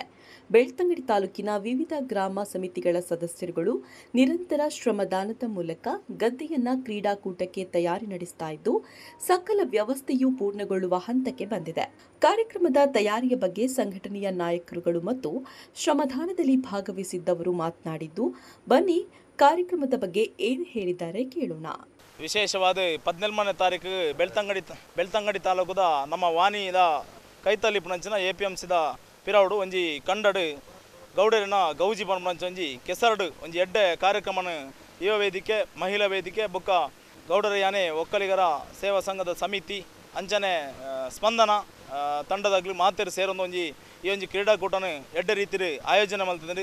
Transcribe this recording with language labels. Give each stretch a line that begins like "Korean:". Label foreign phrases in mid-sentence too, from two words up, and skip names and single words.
Kannada: ಬೆಳ್ತಂಗಡಿ ತಾಲೂಕಿನ ವಿವಿಧ ಗ್ರಾಮ ಸಮಿತಿಗಳ ಸದಸ್ಯರುಗಳು ನಿರಂತರ ಶ್ರಮದಾನದ ಮೂಲಕ ಗದ್ದೆಯನ್ನ ಕ್ರೀಡಾಕೂಟಕ್ಕೆ ತಯಾರಿ ನಡೆಸ್ತಾ ಇದ್ದು ಸಕಲ ವ್ಯವಸ್ಥೆಯು ಪೂರ್ಣಗೊಳ್ಳುವ ಹಂತಕ್ಕೆ ಬಂದಿದೆ. ಕಾರ್ಯಕ್ರಮದ ತಯಾರಿಯ ಬಗ್ಗೆ ಸಂಘಟನೆಯ ನಾಯಕರುಗಳು ಮತ್ತು ಶ್ರಮದಾನದಲ್ಲಿ ಭಾಗವಹಿಸಿದ್ದವರು ಮಾತನಾಡಿದ್ದು, ಬನ್ನಿ ಕಾರ್ಯಕ್ರಮದ ಬಗ್ಗೆ ಏನು ಹೇಳಿದ್ದಾರೆ ಕೇಳೋಣ.
Tulu: ವಿಶೇಷವಾದ 14ನೇ ತಾರೀಕು ಬೆಳ್ತಂಗಡಿ ತಾಲೂಕದ ನಮ್ಮ ವಾಣಿದ ಕೈತಲ್ಲಿ ಪುಣಂಚಿನ APMCದ ಪಿರೌಡು ಒಂಜಿ ಕಂಡಡು ಗೌಡರಿನ ಗೌಜಿ ಪಂಪಂಚ ಒಂಜಿ ಕೆಸರಡು ಒಂಜಿ ಎಡ್ಡೆ ಕಾರ್ಯಕ್ರಮನ ಯುವ ವೇದಿಕೆ ಮಹಿಳಾ ವೇದಿಕೆ ಬೊಕ್ಕ ಗೌಡರ ಯಾನೆ ಒಕ್ಕಲಿಗರ ಸೇವಾ ಸಂಘದ ಸಮಿತಿ ಅಂಚನೆ ಸ್ಪಂದನ ತಂಡದಾಗಲಿ ಮಾತೇರು ಸೇರೊಂದು ಒಂಜಿ ಈ ಒಂಜಿ ಕ್ರೀಡಾಕೂಟನ ಎಡ್ಡೆ ರೀತಿ ಆಯೋಜನೆ ಮಾಡ್ತಿದ್ದಾರೆ.